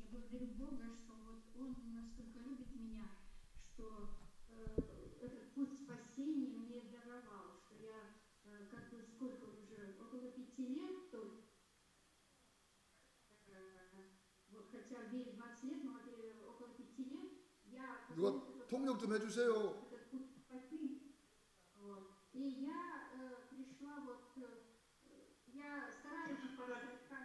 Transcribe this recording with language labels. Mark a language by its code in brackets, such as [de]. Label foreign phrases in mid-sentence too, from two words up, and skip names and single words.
[ru] Благодарю Бога, что вот Он настолько любит меня, что этот путь спасения мне даровал, что я как бы сколько уже, около 5 лет только, вот хотя в вере 20 лет, но вот около 5 лет я [ko] 누가 통역 좀 해주세요. [ru] этот путь спасения. Вот. И я пришла вот, я стараюсь